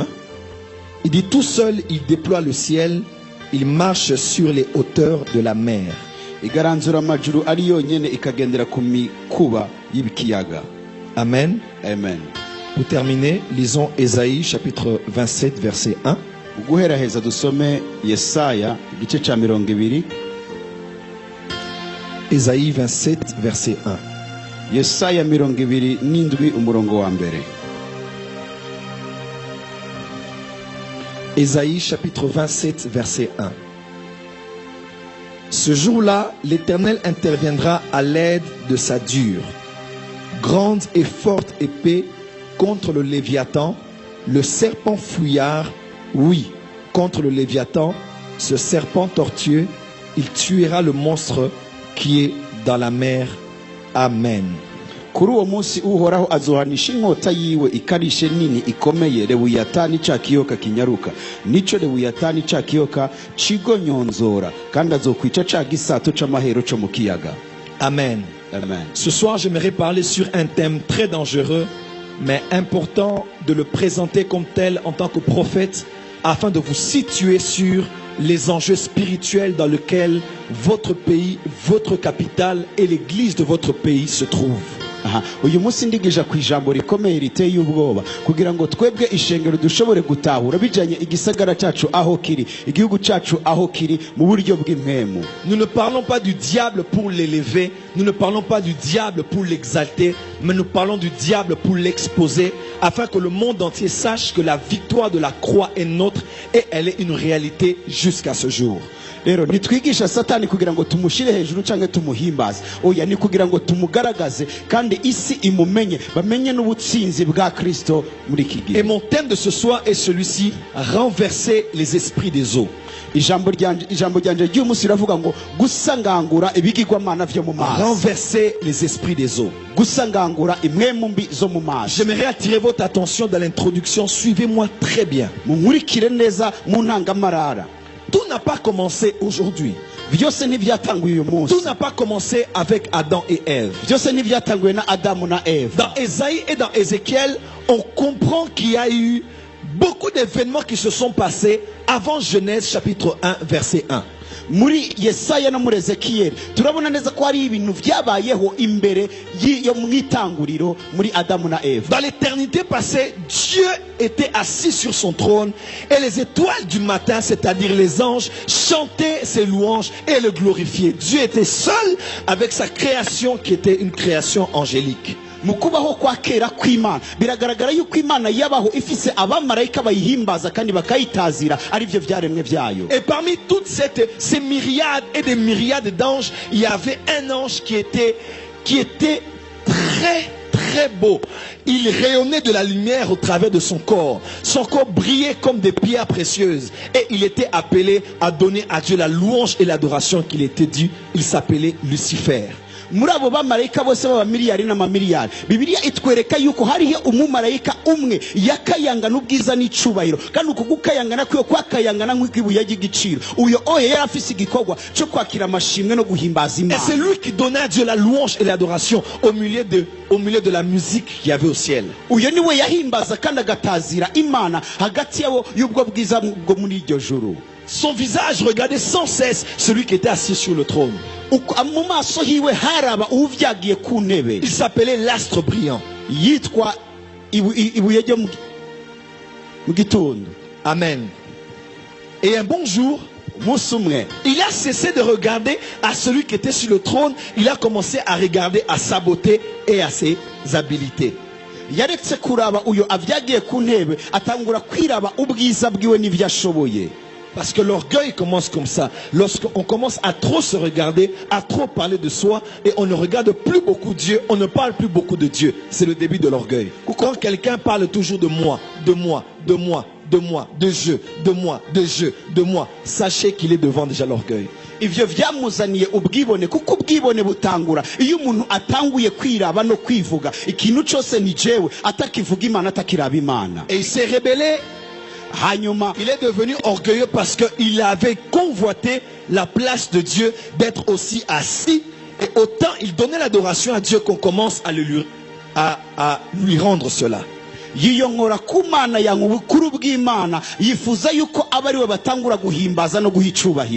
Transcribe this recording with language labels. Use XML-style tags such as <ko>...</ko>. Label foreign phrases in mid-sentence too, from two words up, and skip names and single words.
<fr>Il dit tout seul, il déploie le ciel, il marche sur les hauteurs de la mer. Amen. Amen. Pour terminer, lisons Ésaïe chapitre 27, verset 1.</fr> <rn>guheraheza dusome Yesaya igice ca 20.</rn> <fr>Ésaïe 27 verset 1.</fr> <rn>Yesaya 27 umurongo wa mbere.</rn> <fr>Ésaïe chapitre 27 verset 1. Ce jour-là, l'Éternel interviendra à l'aide de sa dure, grande et forte épée contre le Léviathan, le serpent fouillard. Oui, contre le Léviathan, ce serpent tortueux, il tuera le monstre qui est dans la mer. Amen.</fr> <rn>Kuri uwo munsi uhoraho azohanisha inkota yiwe ikarishe nini ikomeye Lewiyatani ca kiyoka kinyaruka, nico Lewiyatani ca kiyoka cigonyonzora, kandi azokwica ca gisato c'amahero co mu kiyaga. Amen. Amen.</rn> <fr>Ce soir, j'aimerais parler sur un thème très dangereux, mais important de le présenter comme tel en tant que prophète, afin de vous situer sur les enjeux spirituels dans lesquels votre pays, votre capitale et l'église de votre pays se trouvent.</fr> <rn>Uyu munsi ndigisha ku ijambo rikomeye riteye ubwoba kugira ngo twebwe ishengero dushobore gutahura bijanye igisagara cyacu aho kiri, igihugu cyacu aho kiri mu buryo bw'impemu.</rn> <fr>Nous ne parlons pas du diable pour l'élever, nous ne parlons pas du diable pour l'exalter, mais nous parlons du diable pour l'exposer, afin que le monde entier sache que la victoire de la croix est nôtre et elle est une réalité jusqu'à ce jour.</fr> <rn>Rero nitwigisha satani kugira ngo tumushire hejuru canke tumuhimbaze, oya ni kugira ngo tumugaragaze kandi isi imumenye, bamenye n'ubutsinzi bwa Kristo muri iki gihe.</rn> <fr>Et mon thème de ce soir est celui-ci: renverser les esprits des eaux.</fr> <rn>Ijambo ryanje ry'uyu munsi riravuga ngo gusangangura ibigirwamana vyo mu mazi.</rn> <fr>Renverser les esprits des eaux.</fr> <rn>Gusangangura imwemu mbi zo mu mazi.</rn> <fr>J'aimerais attirer votre attention dans l'introduction. Suivez-moi très bien.</fr> <rn>Munkurikire neza mu ntangamarara.</rn> <fr>Tout n'a pas commencé aujourd'hui. Tout n'a pas commencé avec Adam et Ève. Dans Ésaïe et dans Ézéchiel, on comprend qu'il y a eu beaucoup d'événements qui se sont passés avant Genèse chapitre 1 verset 1.</fr> <rn>Muri Yesaya no muri Ezekiel turabona neza ko hari ibintu vyabayeho imbere yo mwitanguriro muri Adamu na Eva.</rn> <fr>Dans l'éternité passée, Dieu était assis sur son trône et les étoiles du matin, c'est-à-dire les anges, chantaient ses louanges et le glorifiaient. Dieu était seul avec sa création qui était une création angélique.</fr> <rn>Mukubaho kwa kera kw'Imana biragaragara yuko Imana yabaho ifise abamarayika bayihimbaza kandi bakayitazira ari byo vyaremwe vyayo.</rn> <fr>Et parmi toutes ces myriades et des myriades d'anges, il y avait un ange qui était très beau. Il rayonnait de la lumière au travers de son corps. Son corps brillait comme des pierres précieuses. Et il était appelé à donner à Dieu la louange et l'adoration qu'il était dû. Il s'appelait Lucifer.</fr> <rn>muri abo bamarayika bose b'abamiliyari n'amamiliyari, Bibiliya itwereka yuko hariho umumarayika umwe yakayangana ubwiza n'icubahiro, kandi uko gukayangana kwiyo kwakayangana nk'ibuye ry'igiciro. Uyo oye yari afise igikorwa cyo kwakira amashimwe no guhimbaza</rn> <fr>Et</fr> <rn>Imana.</rn> <fr>c'est lui qui donnait à Dieu la louange et l'adoration au milieu de la musique qu'il y avait au ciel.</fr> <rn>Uyo niwe yahimbaza kandi agatazira Imana hagati yabo y'ubwo bwiza bwo muri iryo juru.</rn> <fr>Son visage regardait sans cesse celui qui était assis sur le trône.</fr> <rn>Mu maso hiwe haraba uvyagiye ku ntebe.</rn> <fr>Il s'appelait l'astre brillant.</fr> <rn>Yitwa ibuye ryo mu gitondo. Amen.</rn> <fr>Et un bon jour, il a cessé de regarder à celui qui était sur le trône. Il a commencé à regarder à sa beauté et à ses habiletés.</fr> <rn>Yaretse kuraba uyo avyagiye ku ntebe atangura kwiraba ubwiza bwiwe n'ivyashoboye.</rn> <fr>Parce que l'orgueil commence comme ça. Lorsqu'on commence à trop se regarder, à trop parler de soi, et on ne regarde plus beaucoup Dieu, on ne parle plus beaucoup de Dieu. C'est le début de l'orgueil. Quand quelqu'un parle toujours de moi, de moi, de moi, de moi, de je, de moi, de je, de moi, sachez qu'il est devant déjà l'orgueil.</fr> <rn>Ivyo vyamuzaniye ubwibone, kuko ubwibone butangura iyo umuntu atanguye kwiraba no kwivuga ikintu cyose ni jewe, atakivuga Imana atakiraba Imana.</rn> <fr>Et il s'est rebellé. Il est devenu orgueilleux parce qu'il avait convoité la place de Dieu, d'être aussi assis, et autant il donnait l'adoration à Dieu qu'on commence à lui rendre cela.</fr> <rn>Yiyongora ku Mana ya ubukuru bw'Imana, yifuza yuko abari we batangura guhimbaza no guhicubahira.</rn>